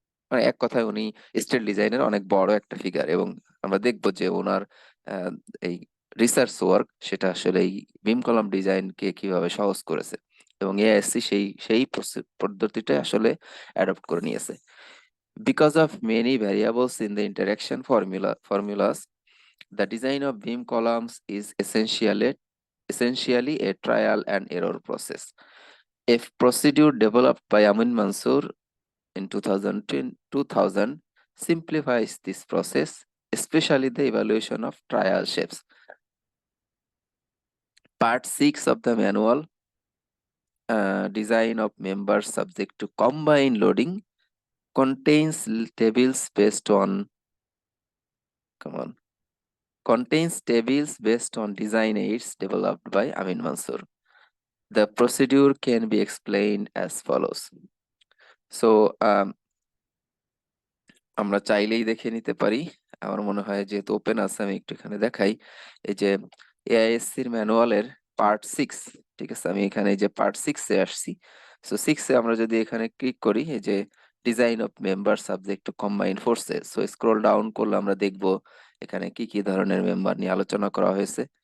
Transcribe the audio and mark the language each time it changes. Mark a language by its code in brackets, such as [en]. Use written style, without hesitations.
[bn] মানে এক কথায় উনি স্টেট ডিজাইনের অনেক বড় একটা ফিগার, এবং আমরা দেখবো যে ওনার আহ, এই রিসার্চ ওয়ার্ক সেটা আসলে এই বিম কলাম ডিজাইনকে কিভাবে সহজ করেছে, এবং এআইএসসি সেই সেই পদ্ধতিটা আসলে অ্যাডপ্ট করে নিয়েছে। [en] Because of many variables in the interaction formulas, the design of beam columns is essentially a trial and error process. A procedure developed by Amin Mansoor in 2010 simplifies this process, especially the evaluation of trial shapes. Part 6 of the manual, design of members subject to combined loading, contains tables based on, come on, contains tables based on design aids developed by Amin Mansoor. The procedure can be explained as follows. [bn] So, আমরা চাইলেই দেখে নিতে পারি। আমার মনে হয় যেহেতু open আছে আমি একটু এখানে দেখাই। এই যে এআইএসসির ম্যানুয়ালের পার্ট 6, ঠিক আছে, আমি এখানে এই যে পার্ট 6 এ আসছি। সো 6 এ আমরা যদি এখানে ক্লিক করি, এই যে design of member subject to combined forces, so scroll down করলে আমরা দেখব এখানে কি কি ধরনের মেম্বার নিয়ে আলোচনা করা হয়েছে।